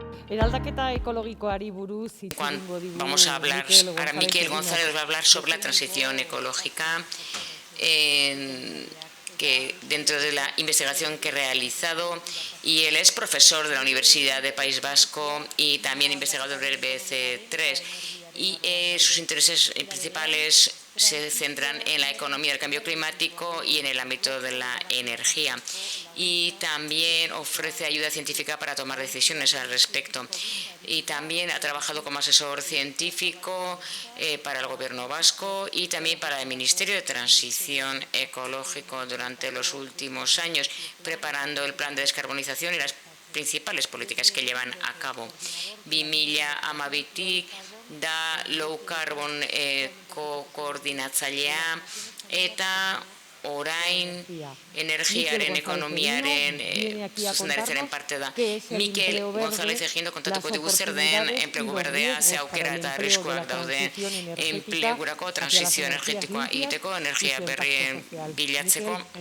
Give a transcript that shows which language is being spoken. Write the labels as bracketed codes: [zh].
[eu] Eraldaketa ekologikoari buruz hitz egingo digu [es] Vamos a hablar, ahora Miquel González va a hablar sobre la transición ecológica, que dentro de la investigación que he realizado, y él es profesor de la Universidad del País Vasco y también investigador del BC3, y sus intereses principales se centran en la economía del cambio climático y en el ámbito de la energía, y también ofrece ayuda científica para tomar decisiones al respecto, y también ha trabajado como asesor científico para el gobierno vasco y también para el Ministerio de Transición Ecológica durante los últimos años, preparando el plan de descarbonización y las principales políticas que llevan a cabo. [eu] 2012 da low carbon koordinatzailea eta orain energiaren ekonomiaren zuzendaritzaren parte da. Miquel González Egindo kontatuko digu zer den enplegu berdea, ze aukera eta arriskuak daude enplegurako transizio energetikoa egiteko, energia berrien bilatzeko.